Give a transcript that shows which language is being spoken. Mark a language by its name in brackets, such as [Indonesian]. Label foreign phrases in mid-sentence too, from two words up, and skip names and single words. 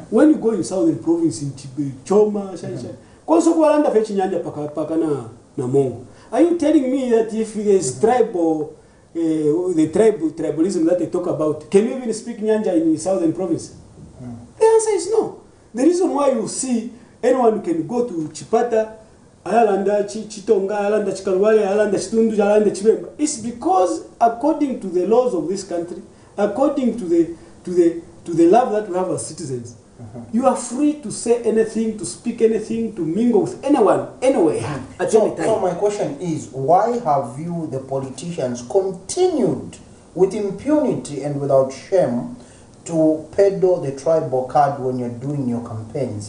[English] When you go in Southern Province, in Choma, are you telling me that if there's tribalism that they talk about, can you even speak Nyanja in Southern Province? The answer is no. The reason why you see anyone can go to Chipata, Ayalanda, Chitonga, Ayalanda, Chikalwale, Ayalanda, Chitundu, Ayalanda, Chibemba, it's because according to the laws of this country, according to the love that we have as citizens, you are free to say anything, to speak anything, to mingle with anyone, anywhere, at any time. So my question is, why have you, the politicians, continued with impunity and without shame to peddle the tribal card when you're doing your campaigns?